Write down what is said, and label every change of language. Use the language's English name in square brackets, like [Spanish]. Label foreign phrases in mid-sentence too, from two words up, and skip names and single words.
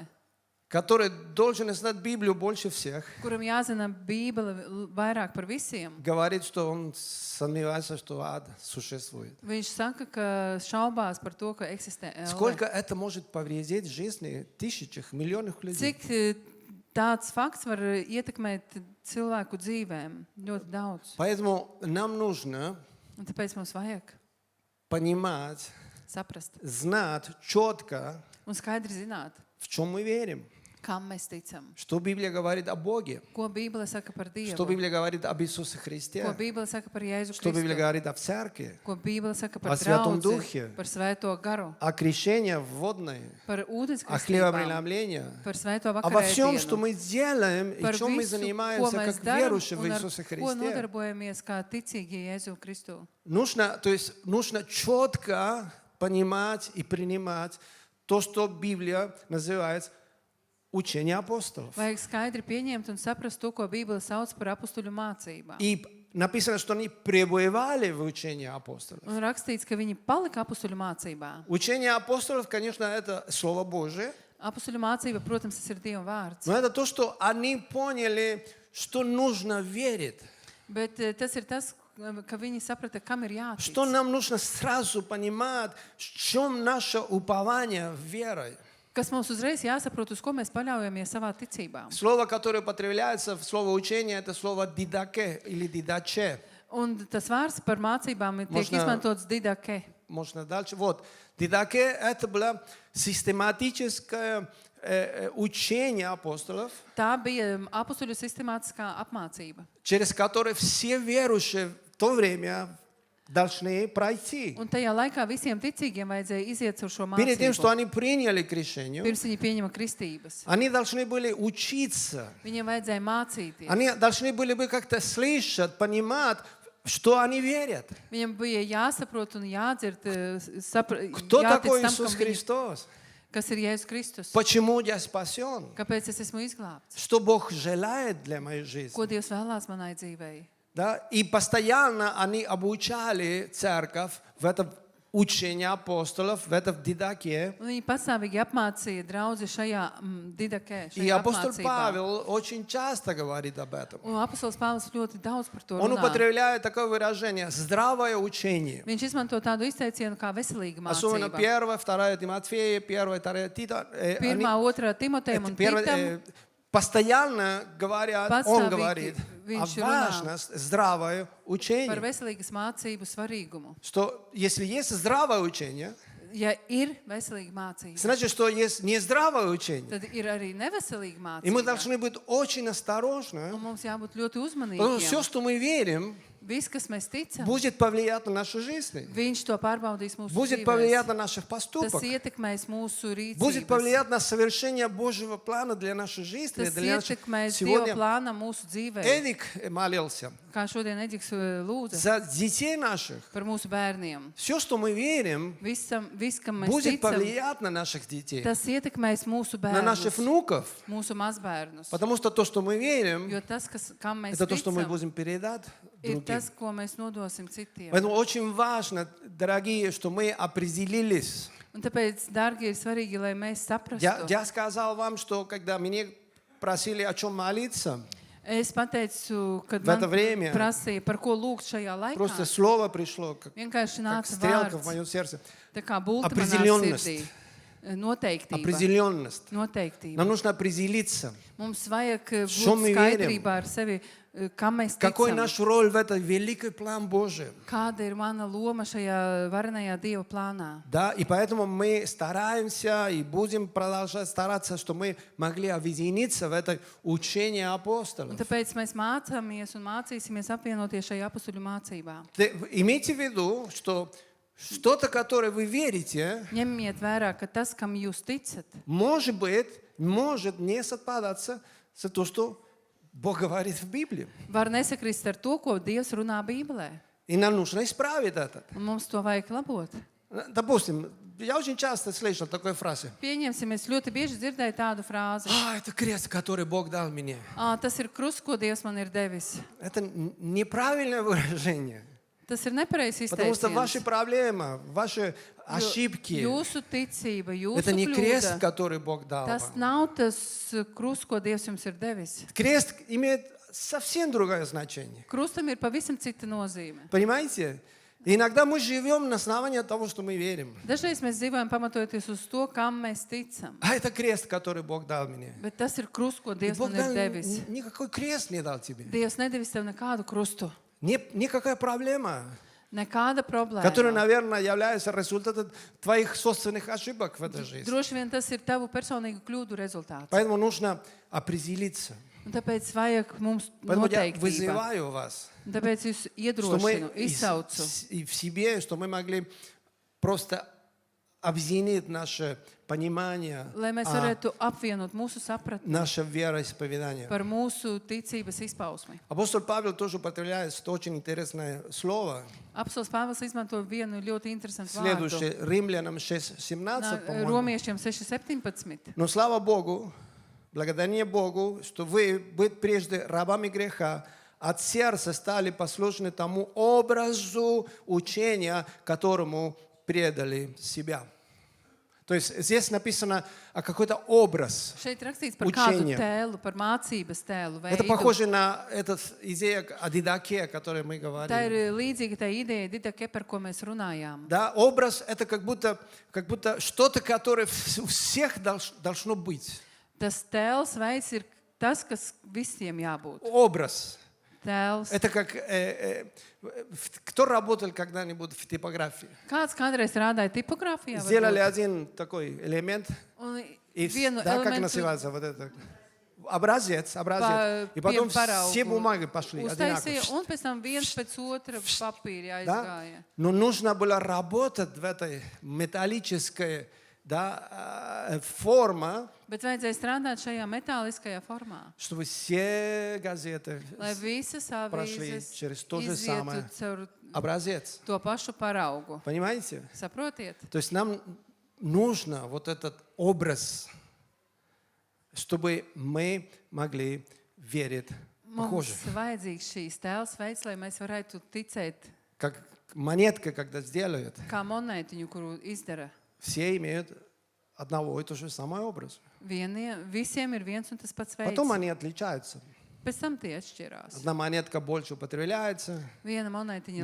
[Russian] который должен знать Библию больше всех, [Latvian] kuram jāzina Bībele vairāk par visiem, [Russian] говорит, что он сомневается, что ад существует. [Latvian] viņš saka, ka šaubās par to, ka eksistē elle. [Russian] Сколько это может повредить жизни тысячах, миллионов людей? [Latvian] Cik tāds fakts var ietekmēt cilvēku dzīvēm? Ļoti daudz. [Russian] Поэтому нам нужно [Latvian] Un tāpēc mums vajag [Russian] понимать, [Latvian] saprast [Russian] знать четко, [Latvian] un skaidri zināt, [Russian] в чем мы верим. [Latvian] kam mēs ticam. [Russian] Что Библия говорит о Боге, [Latvian] Ko Bībele saka par Dievu? [Russian] что Библия говорит об Иисусе [Latvian] Ko [Russian] Христе, [Latvian] Bībele saka par Jēzu [Russian] что Библия [Latvian] Kristu? [Russian] говорит о Церкви, [Latvian] Ko Bībele saka O par Svētom draudzi, Duhu. par Svēto garu, [Russian] о крещении водное, [Latvian] par [Russian] о [Latvian] ūdenskristību, [Russian] хлебопреломлении, [Latvian] par Svēto [Russian] обо всем, что [Latvian] vakarēdienu, [Russian] мы делаем и [Latvian] par [Russian] чем мы [Latvian] visu, ko [Russian] занимаемся, [Latvian] mēs [Russian] как [Latvian] darām [Russian] верующие в [Latvian] un ar [Russian] Иисусе [Latvian] ko [Russian] Христе. [Latvian] nodarbojamies kā ticīgie Jēzu Kristu. [Russian] Нужно четко понимать и принимать то, что Библия называет учение апостолов. [Latvian] Vajag skaidri pieņemt un saprast to, ko Bībele sauc par apustuļu mācībām. [Russian] И написано, что они пребывали в учении апостолов. [Latvian] Un rakstīts, ka viņi palika apustuļu mācībā. [Russian] Учение апостолов, конечно, это Слово Божие, [Latvian] Apustuļu mācība, protams, tas ir Dieva vārds. [Russian] но это то, что они поняли, что нужно верить. [Latvian] Bet tas ir tas, ka viņi saprata, kam ir jātic. [Russian] Что нам нужно сразу понимать, в чем наше упование верой. [Latvian] Kas mums uzreiz jāsaprot, uz ko mēs paļaujamies savā ticībā. [Russian] Слово, которое употребляется в слово учение, это слово «дидаке» или «дидаче». [Latvian] Un tas vārds par mācībām tiek [Russian] Можно- [Latvian] izmantots didakē. [Russian] можно дальше. Вот, Дидакия – это было систематическое учение апостолов, [Latvian] Tā bija apustuļu sistemātiskā apmācība. [Russian] через которое все верующие в то время должны пройти. [Latvian] Un tajā laikā visiem ticīgiem vajadzēja iziet caur šo [Russian] Перед тем, что [Latvian] mācību. [Russian] они приняли крещение, [Latvian] Pirms viņi pieņema kristības. [Russian] они должны были учиться. [Latvian] Viņiem vajadzēja mācīties. [Russian] Они должны были бы как-то слышать, понимать, что они верят. [Latvian] Viņam bija jāsaprot un jādzird, [Russian] Кто [Latvian] jātic [Russian] такой [Latvian] tam, [Russian] Иисус Христос? [Latvian] kas ir Jēzus Kristus. [Russian] Почему я спасен? [Latvian] Kāpēc es esmu izglābts? [Russian] Что Бог желает для моей жизни? [Latvian] Ko Dievs vēlās manai dzīvei? [Russian] Да? И постоянно они обучали церковь в этом учении апостолов, в этом дидакии. [Latvian] Un viņi pastāvīgi apmācīja draudzi šajā didakē, [Russian] И [Latvian] šajā [Russian] апостол [Latvian] apmācībā. [Russian] Павел очень часто говорит об этом. [Latvian] Un apostols Pāvils ļoti daudz par to [Russian] Он [Latvian] runā. [Russian] употребляет такое выражение «здравое учение». [Latvian] Viņš izmanto tādu izteicienu kā veselīga [Russian] Особенно [Latvian] mācība. [Russian] 1, 2 Тимофея, 1, 2 Тита. [Latvian] Pirmā, otrā Timotejam un Titam [Russian] Постоянно говорят, он [Latvian] Pastāvīgi [Russian] говорит о [Latvian] viņš runā [Russian] важности здравое [Latvian] par [Russian] учение. [Latvian] veselīgas mācību svarīgumu. [Russian] Что если есть здравое учение, [Latvian] Ja ir veselīga mācība, [Russian] значит, что есть нездравое учение. [Latvian] tad ir arī neveselīga [Russian] И мы [Latvian] mācība. [Russian] должны быть очень осторожны. [Latvian] Un mums jābūt ļoti [Russian] Потому что все, [Latvian] uzmanīgiem. [Russian] что мы верим, [Latvian] Viss, kas mēs ticam, [Russian] будет повлиять на нашу жизнь. [Latvian] viņš to pārbaudīs mūsu [Russian] Будет повлиять [Latvian] dzīvēs. [Russian] на наших [Latvian] Tas [Russian] поступках. [Latvian] ietekmēs mūsu [Russian] Будет [Latvian] rīcības. [Russian] повлиять на совершение Божьего плана для нашей жизни. [Latvian] Tas [Russian] Для нашей... [Latvian] ietekmēs Dieva [Russian] Сегодня [Latvian] plānam mūsu dzīvē. [Russian] Эдик молился [Latvian] Kā šodien Eģiks lūdza [Russian] за детей наших. [Latvian] par mūsu bērniem. [Russian] Все, что мы верим, [Latvian] Viss, kam mēs [Russian] будет [Latvian] ticam, [Russian] повлиять на наших детей, [Latvian] tas ietekmēs mūsu [Russian] на наших [Latvian] bērnus, [Russian] внуков. [Latvian] mūsu mazbērnus. [Russian] Потому что то, что мы верим, [Latvian] Jo tas, kam mēs [Russian] это то, что мы [Latvian] ticam, [Russian] будем передать [Latvian] ir [Russian] другим. [Latvian] tas, ko mēs nodosim citiem. [Russian] Поэтому очень важно, дорогие, что мы определились. [Latvian] Un tāpēc, dārgie, ir svarīgi, lai mēs saprastu. [Russian] Я сказал вам, что когда меня просили о чем молиться, [Latvian] Es pateicu, kad [Russian] В это [Latvian] man [Russian] время [Latvian] prasīja, par ko lūgt šajā [Russian] просто [Latvian] laikā. [Russian] слово пришло, как [Latvian] Vienkārši nāca [Russian] стрелка в [Latvian] vārds, [Russian] моем сердце. [Latvian] tā kā bulta manā [Russian] Определенность. [Latvian] sirdī. Noteiktība. [Russian] Определенность. [Latvian] Noteiktība. [Russian] Нам нужно определиться, [Latvian] Mums vajag Šo būt [Russian] мы [Latvian] skaidrībā ar sevi, kam mēs [Russian] какой [Latvian] ticam. [Russian] наш роль в этом великий план Божий. [Latvian] Kāda ir mana loma šajā varenajā Dieva plānā? [Russian] Да, и поэтому мы стараемся и будем продолжать стараться, что мы могли объединиться в это учение [Latvian] Un [Russian] апостолов. [Latvian] tāpēc mēs mācāmies un mācīsimies apvienoties šajā apustuļu mācībā. [Russian] Имейте в виду, что что-то, которое вы верите, [Latvian] Ņemiet vērā, ka tas, kam jūs ticat, [Russian] может быть, может не совпадаться с тем, что Бог говорит в Библии. [Latvian] var nesakrist ar to, ko Dievs runā Bībelē. [Russian] И нам нужно исправить это. [Latvian] Un mums to vajag labot. [Russian] Допустим, я очень часто слышал такой фразы. [Latvian] Pieņemsim, es ļoti bieži dzirdēju tādu frāzi. [Russian] Это крест, который Бог дал мне. [Latvian] Tas ir krusts, ko Dievs man ir devis. [Russian] Это неправильное выражение. [Latvian] Tas ir nepareizs [Russian] Потому что [Latvian] izteiciens. [Russian] ваши проблемы, ваши [Latvian] Jo [Russian] ошибки, [Latvian] Jūsu ticība, jūsu [Russian] это не крест, [Latvian] kļūda, [Russian] который Бог дал [Latvian] tas [Russian] вам. [Latvian] nav tas krusts, ko Dievs jums ir devis. [Russian] Крест имеет совсем другое значение. [Latvian] Krustam ir pavisam cita nozīme. [Russian] Понимаете? Иногда мы живем на основании того, что мы верим. [Latvian] Dažreiz mēs dzīvojam pamatojoties uz to, kam mēs ticam. [Russian] А это крест, который Бог дал мне. [Latvian] Bet tas ir krusts, ko [Russian] И [Latvian] Dievs [Russian] Бог [Latvian] man ir [Russian] дал, [Latvian] devis. [Russian] никакой крест не дал тебе. [Latvian] Dievs nedevis tev nekādu krustu. [Russian] Никакая проблема, [Latvian] Nekāda [Russian] которая, [Latvian] problēma. [Russian] наверное, является результатом твоих собственных ошибок в этой жизни. [Latvian] Droši vien tas ir tavu personīgu kļūdu rezultāts. [Russian] Поэтому нужно определиться. [Latvian] Un tāpēc vajag mums [Russian] Поэтому я [Latvian] noteiktība. [Russian] вызываю вас, [Latvian] Un tāpēc jūs [Russian] что мы [Latvian] iedrošinu, izsaucu, [Russian] и в себе, что мы могли просто объединить наше понимание, [Latvian] lai mēs varētu apvienot mūsu sapratni [Russian] наше вероисповедание. [Latvian] par mūsu ticības izpausmi. [Russian] Апостол Павел тоже употребляет очень интересное слово. [Latvian] Apsols Pāvils izmanto vienu ļoti interesantu vārdu. [Russian] Следующее, Римлянам 6:17, по-моему. [Latvian] Romiešiem 6:17. [Russian] Но слава Богу, благодарение Богу, что вы, быть прежде рабами греха, от сердца стали послушны тому образу учения, которому предали себя. То есть здесь написано какой-то образ. [Latvian] Šeit rakstīts par kādu Učenie. tēlu, par mācības tēlu [Russian] Это [Latvian] veidu. [Russian] похоже на эту идею о дидаке, о которой мы [Latvian] Tā [Russian] говорили. [Latvian] ir līdzīga tai idejai didakē, par ko mēs runājām. [Russian] Да, образ это как будто что-то, которое у всех должно быть. [Latvian] Tas tēls veids ir tas, kas visiem jābūt. [Russian] Образ. [Latvian] tēls. [Russian] Это как... кто работал когда-нибудь в типографии? [Latvian] Kāds kādreiz strādāja tipogrāfijā? [Russian] Сделали [Latvian] varbūt? [Russian] один такой элемент, [Latvian] Un [Russian] и, [Latvian] vienu [Russian] да, как [Latvian] elementu [Russian] называется вот это? Образец. И потом все бумаги пошли [Latvian] uztaisīja, [Russian] одинаково. [Latvian] un pēc tam viens pēc otra papīri [Russian] Да? [Latvian] aizgāja. [Russian] Но нужно было работать в этой металлической, да, форме, [Latvian] Bet vajadzēja strādāt šajā metāliskajā formā, [Russian] чтобы все газеты [Latvian] lai visas [Russian] прошли [Latvian] avīzes [Russian] через то же [Latvian] izietu [Russian] самое. [Latvian] caur [Russian] Образец. [Latvian] to pašu paraugu. [Russian] Понимаете? [Latvian] Saprotiet? [Russian] То есть нам нужно вот этот образ, чтобы мы могли верить похоже. [Latvian] Mums vajadzīgs šīs tēls veids, lai mēs varētu ticēt, [Russian] Как монетка, когда сделают, [Latvian] kā monētiņu, kuru izdara. [Russian] все имеют одного и то же самый образ. [Latvian] Visiem ir viens un tas pats veids. [Russian] Потом они отличаются. [Latvian] Pēc tam tie atšķirās. [Russian] Одна монетка больше употребляется, [Latvian] Viena monētiņa